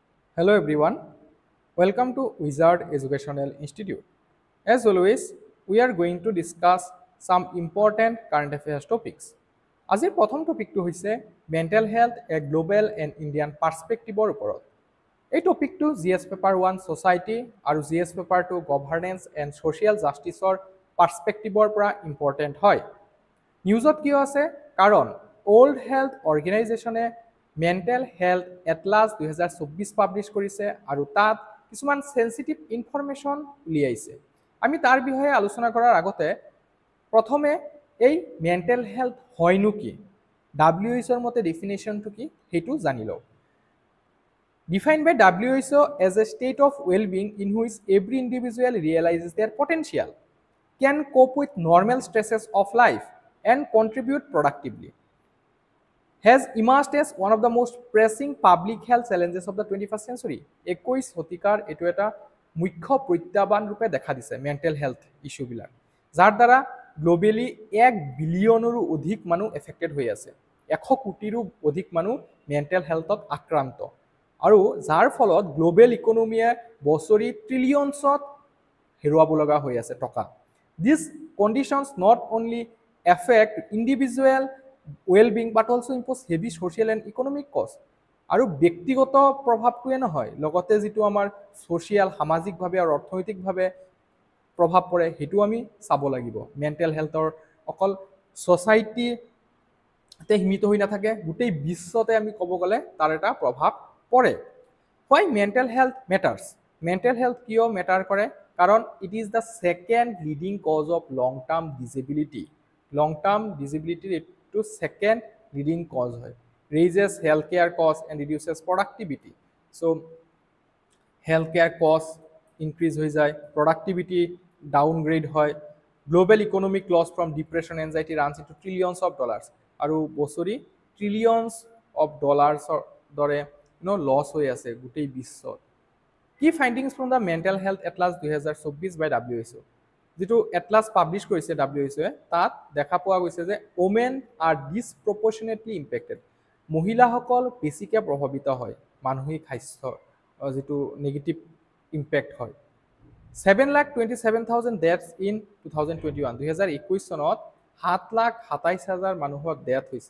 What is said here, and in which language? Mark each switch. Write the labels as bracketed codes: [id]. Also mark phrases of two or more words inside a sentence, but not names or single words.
[en] Hello everyone, welcome to Wizard Educational Institute. As always, we are going to discuss some important current affairs topics. [as] আজিৰ প্ৰথম টপিকটো হৈছে [en] mental health a global and Indian perspective [as] ওপৰত। এই টপিকটো [en] GS paper 1 society [as] আৰু [en] GS paper 2 governance and social justice perspective [as] পৰা ইম্পৰ্টেণ্ট হয়। নিউজত কিয় আছে? কাৰণ ওল্ড হেল্থ অৰ্গেনাইজেশ্যনে মেণ্টেল হেল্থ এটলাছ 2024 পাব্লিছ কৰিছে আৰু তাত কিছুমান [en] sensitive information [as] উলিয়াইছে। আমি তাৰ বিষয়ে আলোচনা কৰাৰ আগতে প্ৰথমে এই [en] mental health [as] হয়নো কি, WHO মতে ডেফিনেশ্যনটো কি সেইটো জানি লওঁ। [en] Defined by WHO as a state of well-being in which every individual realizes their potential, can cope with normal stresses of life, and contribute productively, has emerged as one of the most pressing public health challenges of the 21st century. [as] 21 শতিকাৰ এটো এটা মুখ্য প্ৰত্যাহ্বান ৰূপে দেখা দিছে [en] mental health issues, [as] যাৰ দ্বাৰা গ্লোবেলি 1 বিলিয়নৰো অধিক মানুহ এফেক্টেড হৈ আছে। 100 কোটিৰো অধিক মানুহ [en] mental health [as] আক্ৰান্ত আৰু যাৰ ফলত [en] global economy [as] বছৰি ট্ৰিলিয়নছত হেৰুৱাব লগা হৈ আছে টকা। [en] These conditions not only affect individual well-being but also impose heavy social and economic cost. [as] আৰু ব্যক্তিগত প্ৰভাৱটোৱে নহয়, লগতে যেটো আমাৰ সোশিয়াল সামাজিকভাৱে আৰু অৰ্থনৈতিকভাৱে প্ৰভাৱ পৰে হেতু আমি চাব লাগিব। [en] mental health [as] অকল সোসাইটিতে সীমিত হৈ নাথাকে, গোটেই বিশ্বতে আমি ক'ব গ'লে তাৰ এটা প্ৰভাৱ পৰে। [en] Why mental health matters? Mental health [as] কিয় মেটাৰ কৰে? [en] কাৰণ it is the second leading cause of long-term disability. Long-term disability to second leading cause হয়। Raises healthcare costs and reduces productivity. So healthcare costs increase [as] হৈ যায়, [en] productivity downgrade হয়, global economic loss from depression anxiety runs into trillions of dollars [as] আৰু বছৰি [en] trillions of dollars [as] দৰে লছ হৈ আছে গোটেই বিশ্বত। [en] Key findings from the Mental Health Atlas 2024 by WHO, [as] যেটো [en] atlas publish [as] কৰিছে WHO, তাত দেখা পোৱা গৈছে যে [en] women are disproportionately impacted. [as] মহিলাসকল বেছিকৈ প্ৰভাৱিত হয় মানসিক স্বাস্থ্য যেটো [en] negative impact [as] হয়। [en] 7,27,000 deaths in 2021, [as] 2021 চনত 7,27,000 মানুহৰ ডেথ হৈছে।